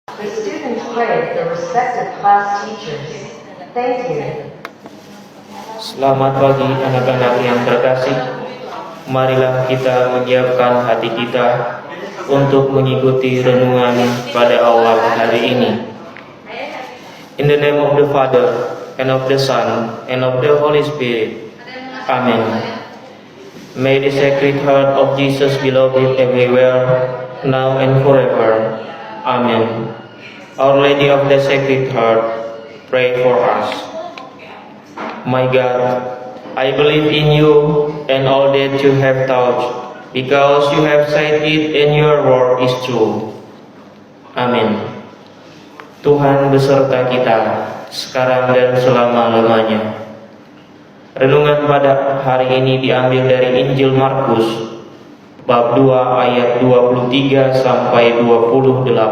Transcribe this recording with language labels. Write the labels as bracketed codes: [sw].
[en] The students praise their respective class teachers. Thank you. [id] Selamat pagi anak-anak yang terkasih. Marilah kita menyiapkan hati kita untuk mengikuti renungan pada awal hari ini. [en] In the name of the Father, and of the Son, and of the Holy Spirit. Amen. May the Sacred Heart of Jesus be loved everywhere, now and forever. Amen. Our Lady of the Sacred Heart, pray for us. My God, I believe in you and all that you have taught, because you have said it and your word is true. [id] Amin. Tuhan beserta kita, sekarang dan selama-lamanya. Renungan pada hari ini diambil dari Injil Markus, bab 2 ayat 23 sampai 28.